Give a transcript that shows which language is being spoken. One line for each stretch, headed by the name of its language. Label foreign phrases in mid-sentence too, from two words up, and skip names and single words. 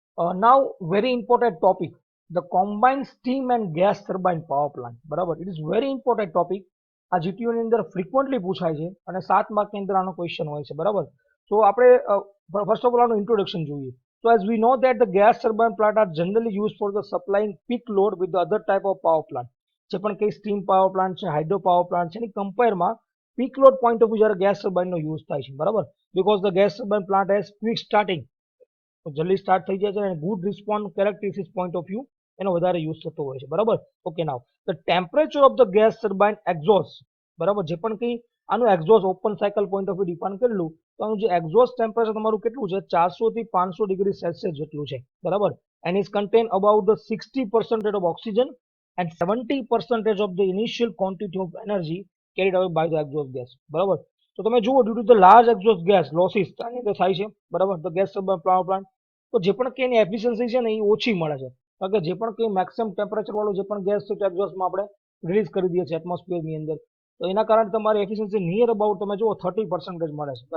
English: Now, very important topic, the combined steam and gas turbine power plant. બરાબર, it is very important topic.
Gujarati: આ જીટીયુ ની અંદર ફ્રીક્વન્ટલી પૂછાય છે અને 7 માર્ક ની અંદર આનો ક્વેશ્ચન હોય છે. બરાબર, તો આપણે
English: first of all
Gujarati: આનું ઇન્ટ્રોડક્શન જોઈએ.
English: So as we know that the gas turbine plant are generally used for the supplying peak load with the other type of power plant.
Gujarati: જે પણ કઈ
English: steam power plant
Gujarati: છે,
English: hydro power plant
Gujarati: છે, એની કમ્પેરમાં
English: peak load point of view
Gujarati: જ્યારે ગેસ ટર્બાઇનનો યુઝ થાય છે. બરાબર,
English: because the gas turbine plant has quick starting,
Gujarati: તો જલ્દી સ્ટાર્ટ થઈ જાય છે અને
English: good response characteristics point of view
Gujarati: એનો વધારે યુઝ થતો હોય છે. બરાબર, ઓકે.
English: now the temperature of the gas turbine exhaust,
Gujarati: બરાબર, જે પણ કંઈ આનું
English: exhaust open cycle point of view define
Gujarati: કરેલું, તો આનું જે
English: exhaust temperature
Gujarati: તમારું કેટલું છે, 400 થી 500
English: degree Celsius
Gujarati: જેટલું છે.
English: બરાબર, and is contain about the 60% of oxygen and 70% of the initial quantity of energy carried away by the exhaust gas.
Gujarati: બરાબર, તો તમે જુઓ,
English: due to the large exhaust gas losses
Gujarati: આની અંદર થાય છે. બરાબર, તો
English: gas turbine power plant,
Gujarati: તો જે પણ કે એની એફિશિયન્સી છે ને એ ઓછી મળે છે, કારણ કે જે પણ કંઈ
English: maximum temperature
Gujarati: વાળું જે પણ ગેસ છે એક્ઝોસ્ટમાં આપણે રિલીઝ કરી દઈએ છીએ એટમોસ્ફિયરની અંદર, તો એના કારણે તમારી એફિશિયન્સી
English: near about
Gujarati: તમે જુઓ 30% મળે છે.